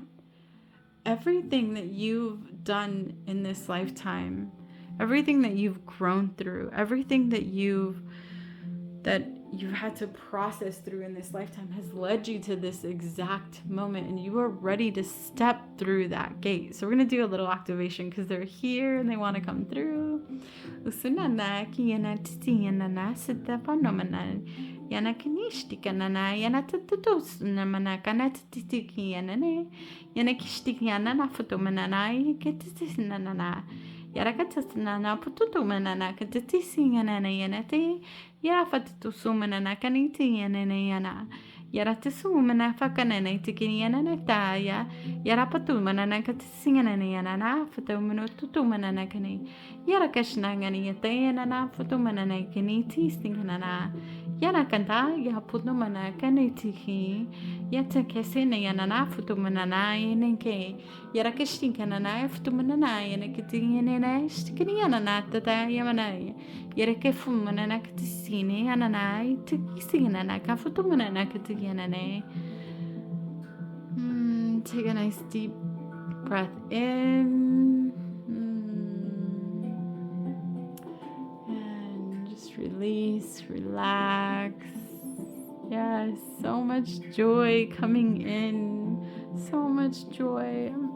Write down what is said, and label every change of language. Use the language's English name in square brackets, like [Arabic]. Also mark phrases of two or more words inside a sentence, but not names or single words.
[English] Everything that you've done in this lifetime, everything that you've grown through, everything that you've had to process through in this lifetime has led you to this exact moment, and you are ready to step through that gate. So we're going to do a little activation because they're here and they want to come through. Yana kinishti kanana yana tutus namana kanat titiki yanane yana kishti yana foto manana ketisis nanana yara katasana pututu manana ketisi yanana yanate yara fatitu sumanana kaniti yanane yana yara tisu mana fakanane tikini yanane taya yara patu manana ketisi yanane yana foto minutu manana kani yara kashna ngani yate yana foto manana kiniti singana yana kanta ya puno mana kanitihi yata kesena yana na futu manana yenke yara kishtin kanana futu manana yana kitin yana stikini yana na tata yamana yara kefu manana kitisini yana na tikisina na ka futu manana kitin yana ne. Take a nice deep breath in. Release, relax. Yes, so much joy coming in. So much joy.